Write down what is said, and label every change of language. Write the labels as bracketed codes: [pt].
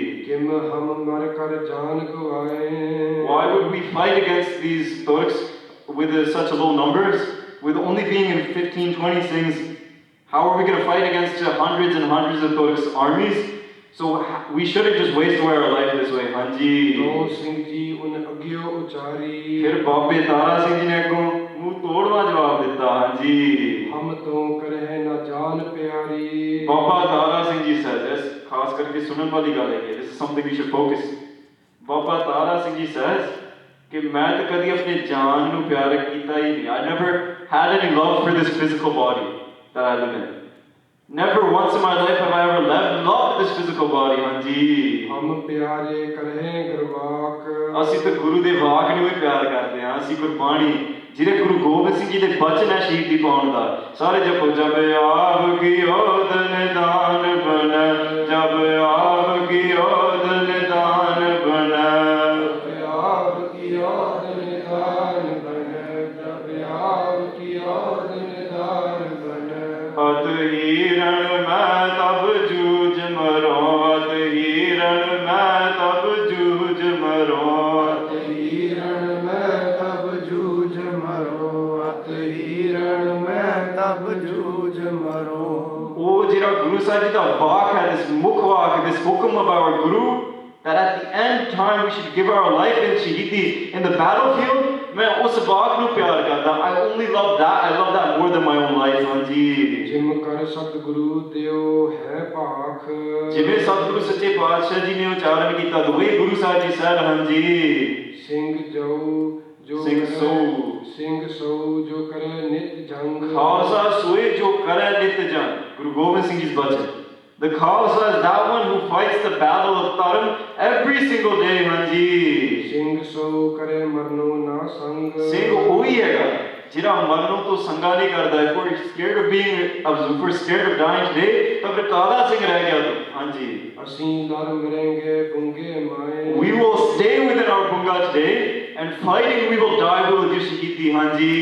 [pa] Kim ਹਮ ਮਰ ਕਰ ਜਾਨ ਗਵਾਏ [en] why would we fight against these Turks with such low numbers, with only being in 15-20 Singhs? How are we going to fight against hundreds and hundreds of Turks armies? So we shouldn't just waste away our life this way। [pa] ਹਾਂਜੀ, ਦੋ ਸਿੰਘ ਜੀ ਉਨ ਅਗਿਓ ਉਚਾਰੀ ਫਿਰ ਬਾਬੇ ਤਾਰਾ ਸਿੰਘ ਜੀ ਨੇ ਅੱਗੋਂ ਮੂੰਹ ਤੋੜਵਾ ਜਵਾਬ ਦਿੱਤਾ। ਹਾਂਜੀ, ਹਮ ਤੋਂ ਕਰਹਿ ਨਾ ਜਾਨ ਪਿਆਰੀ ਬਾਬਾ ਤਾਰਾ ਸਿੰਘ ਜੀ says, ਖਾਸ ਕਰਕੇ ਸੁਣਨ ਵਾਲੀ ਗੱਲ ਹੈ, [en] this is something we should focus। [pa] Baba Tara Singh ji says ਕਿ ਮੈਂ ਤਾਂ ਕਦੀ ਆਪਣੀ ਜਾਨ ਨੂੰ ਪਿਆਰ ਕੀਤਾ ਹੀ ਨਹੀਂ। [en] I never had any love for this physical body that I live in। Never once in my life have I ever loved this physical body। [pa] ਹਾਂਜੀ, ਹਮ ਪਿਆਰੇ ਕਰਹਿ ਗਰਵਾਕ ਅਸੀਂ ਤਾਂ ਗੁਰੂ ਦੇ ਵਾਕ ਨੂੰ ਹੀ ਪਿਆਰ ਕਰਦੇ ਹਾਂ। ਅਸੀਂ ਗੁਰਬਾਣੀ, ਜਿਹੜੇ ਗੁਰੂ ਗੋਬਿੰਦ ਸਿੰਘ ਜੀ ਦੇ ਬਚਨ ਹੈ ਸ਼ਹੀਦੀ ਪਾਉਣ ਦਾ, ਸਾਰੇ ਜਪੋ ਜਬ ਆਪ ਕੀ ਓਦ ਨਿਦਾਨ ਬਨ, ਜਬ ਆਪ ਕੀ ਓਦ ਨਿਦਾਨ ਬਨ, ਆਪ ਕੀ ਓਦ ਨਿਦਾਨ ਬਨ, ਜਬ ਆਪ ਕੀ ਓਦ ਨਿਦਾਨ ਬਨ। ਅਤ ਹੀਰਨ ਮੈਂ ਤਬ ਜੂਝ ਮਰੋ, ਅਤ ਹੀਰਨ ਮੈਂ ਤਬ ਜੂਝ ਮਰੋ, ਅਤ ਹੀਰਨ ਮੈਂ ਤਬ ਜੂਝ ਮਰੋ, ਅਤ ਹੀਰਨ ਮੈਂ ਤਬ ਜੂਝ ਮਰੋ। ਉਹ ਜਿਹੜਾ ਗੁਰੂ ਸਾਹਿਬ ਜੀ ਦਾ ਵਾਕ ਹੈ, [en] this ਮੁੱਖ ਵਾਕ, this ਹੁਕਮ of our Guru, that at the end time we should give our life in shahidi in the battlefield, [pa] ਮੈਂ ਉਸ ਵਾਕ ਨੂੰ ਪਿਆਰ ਕਰਦਾ। [en] I only love that, I love that more than my own life। [pa] ਹਾਂਜੀ, gym ਕਰ ਸਤਿਗੁਰੂ ਦਿਓ ਹੈ ਭਾਖ, ਜਿਵੇਂ ਸਤਿਗੁਰੂ ਸੱਚੇ ਪਾਤਸ਼ਾਹ ਜੀ ਨੇ ਉਚਾਰਨ ਕੀਤਾ, [en] the way Guru Sahib ji said। [pa] ਹਾਂਜੀ, ਸਿੰਘ ਜੋ ਸਿੰਘ ਸੋ ਸਿੰਘ ਸੋ ਜੋ ਕਰੇ ਨਿਤ ਜੰਗ ਖਾਲਸਾ ਸੋਏ ਜੋ ਕਰੇ ਨਿਤ ਜੰਗ ਗੁਰੂ ਗੋਬਿੰਦ ਸਿੰਘ ਜੀ ਦੇ ਬਚਨ [en] The Khalsa is that one who fights the battle of Tarim every single day, ਹਾਂਜੀ [pa] ਸਿੰਘ ਸੋ ਕਰੇ ਮਰਨੋ ਨਾ ਸੰਗ ਸਿੰਘ ਉਹੀ ਹੈਗਾ ਜਿਹੜਾ ਮਰਨੋਂ ਤੋਂ ਸੰਗਾ ਨਹੀਂ ਕਰਦਾ [en] if we're scared of being if we're scared of dying today [pa] ਤਾਂ ਫਿਰ ਕਾਹਦਾ ਸਿੰਘ ਰਹਿ ਗਿਆ ਤੂੰ ਹਾਂਜੀ ਅਸੀਂ ਲੜ ਮਰਾਂਗੇ ਬੁੰਗੇ ਮਾਏ [en] we will stay within our bunga today and fighting we will die we will give shahidi ਹਾਂਜੀ